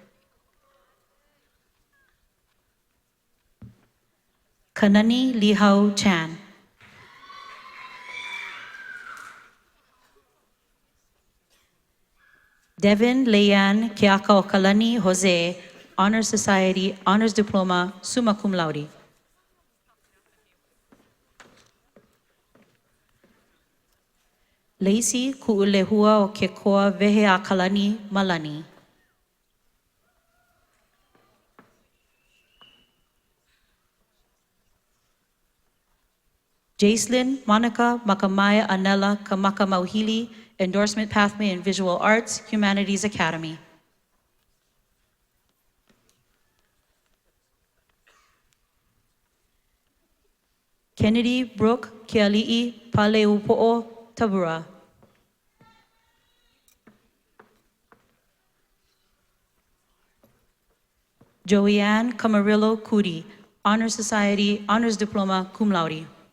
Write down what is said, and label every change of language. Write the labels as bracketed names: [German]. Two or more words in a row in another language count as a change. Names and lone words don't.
[English] Kanani Lihau Chan. Devin Leanne Keaka Kalani Jose, Honors Society, Honors Diploma, [Latin] summa cum laude. [English] Lacey Ku'ulehua o Kekoa Vehe a Kalani Malani. Jacelyn Monica Makamaya Anela Kamaka Mauhili, Endorsement Pathway in Visual Arts, Humanities Academy. Kennedy Brooke Keali'i Paleupo'o Tabura. Joanne Camarillo Cudi, Honors Society, Honors Diploma, [Latin] cum laude.